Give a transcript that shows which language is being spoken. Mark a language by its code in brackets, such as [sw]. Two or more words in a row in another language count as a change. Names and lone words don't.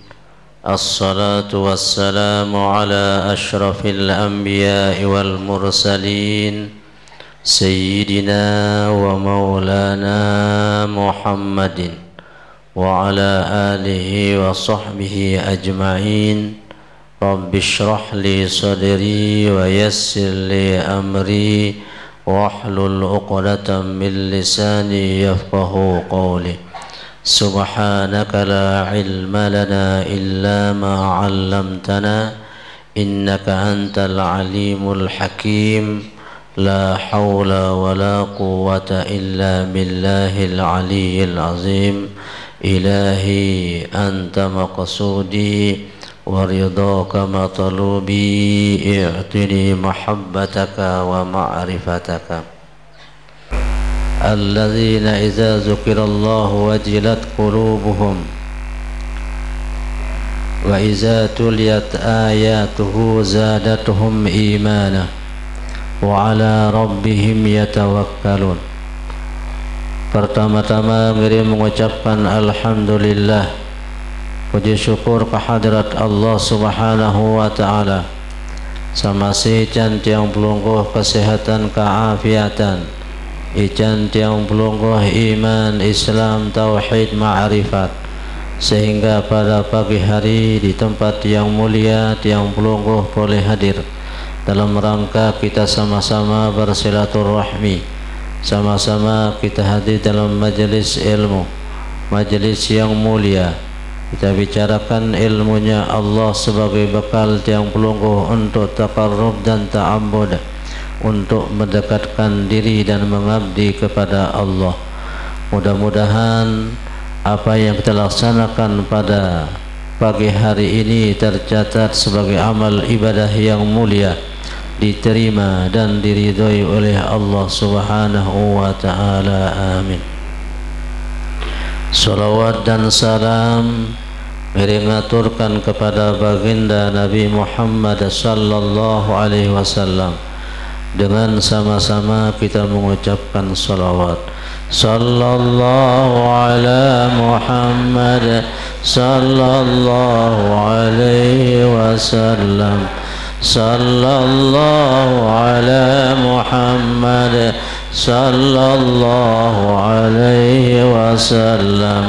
[ar] الصلاة والسلام على أشرف الأنبياء والمرسلين سيدنا ومولانا محمد وعلى آله وصحبه أجمعين. رب اشرح لي صدري ويسر لي أمري واحلل عقدة من لساني يفقهوا قولي. سبحانك لا علم لنا إلا ما علمتنا إنك أنت العليم الحكيم. لا حول ولا قوة إلا بالله العلي العظيم. إلهي أنت مقصودي ورضاك مطلوبي, أعطني محبتك ومعرفتك. الذين إذا ذكر الله وجلت قلوبهم وإذا تليت آياته زادتهم إيمانا وعلى ربهم يتوكلون. [id] Pertama-tama kami mengucapkan alhamdulillah, puji syukur kehadirat Allah [ar] سبحانه وتعالى. [sas] Samasi can tiang pelungguh kesehatan keafiatan, ican tiang pelungguh iman, [id] Islam, tauhid, ma'rifat, sehingga pada pagi hari di tempat yang mulia [sas] tiang pelungguh [id] boleh hadir dalam rangka kita sama-sama bersilaturahmi, sama-sama kita hadir dalam majelis ilmu, majelis yang mulia. Kita bicarakan ilmunya Allah sebagai bekal [sas] tiang pelungguh [id] untuk taqarrub dan ta'abbud, untuk mendekatkan diri dan mengabdi kepada Allah. Mudah-mudahan apa yang kita laksanakan pada pagi hari ini tercatat sebagai amal ibadah yang mulia, diterima dan diridhoi oleh Allah [ar] سبحانه وتعالى. [id] Amin. Salawat dan salam mengaturkan kepada baginda Nabi Muhammad [ar] صلى الله عليه وسلم. [id] Dengan sama-sama kita mengucapkan salawat. [ar] صلى الله على محمد صلى الله عليه وسلم. صلى الله على محمد صلى الله عليه وسلم.